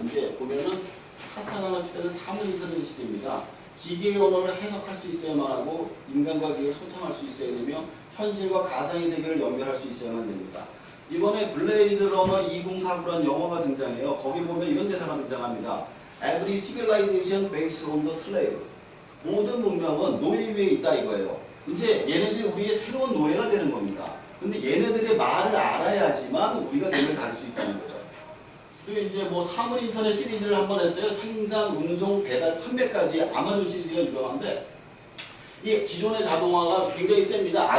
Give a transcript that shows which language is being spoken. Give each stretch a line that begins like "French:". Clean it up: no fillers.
Korean: 이제 보면은 4차 산업시대는 사무인터넷 시대입니다. 기계의 언어를 해석할 수 있어야만 하고 인간과 기계를 소통할 수 있어야 되며 현실과 가상의 세계를 연결할 수 있어야만 됩니다. 이번에 블레이드 러너 2049라는 영화가 등장해요. 거기 보면 이런 대사가 등장합니다.
English: Every civilization based on the slave.
Korean: 모든 문명은 노예 위에 있다 이거예요. 이제 얘네들이 우리의 새로운 노예가 되는 겁니다. 근데 얘네들의 말을 알아야지만 우리가 걔를 다룰 수 있다는 거죠. 그리고 이제 뭐 사물 인터넷 시리즈를 한번 했어요. 생산, 운송, 배달, 판매까지 아마존 시리즈가 유명한데 이 기존의 자동화가 굉장히 셉니다.